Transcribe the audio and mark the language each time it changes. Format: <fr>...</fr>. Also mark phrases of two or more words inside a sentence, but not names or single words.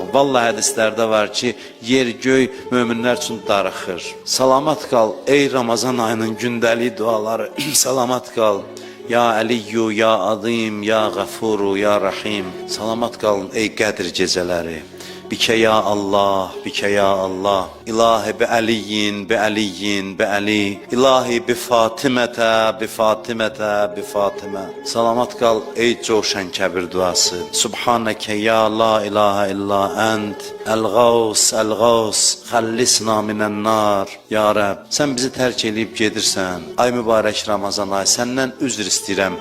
<az>Vallahi hədislərdə var ki, yer göy möminlər üçün darıxır. Salamat qal ey Ramazan ayının gündəlik duaları. Salamat qal.</az> <ar>يا علي يا عظيم يا غفور يا رحيم.</ar> <az>Salamat qalın ey Qədr gecələri.</az> <ar>بك يا الله بك يا الله. إلهي بعلي بعلي بعلي. إلهي بفاطمة بفاطمة بفاطمة.</ar> <az>Salamat qal ey coşan kəbir duası.</az> <ar>سبحانك يا لا إله إلا أنت. الغوث الغوث خلصنا من النار.</ar> <az>Ya Rəb, sən bizi tərk edib gedirsən. Ay mübarək Ramazan ay, səndən üzr istəyirəm.</az>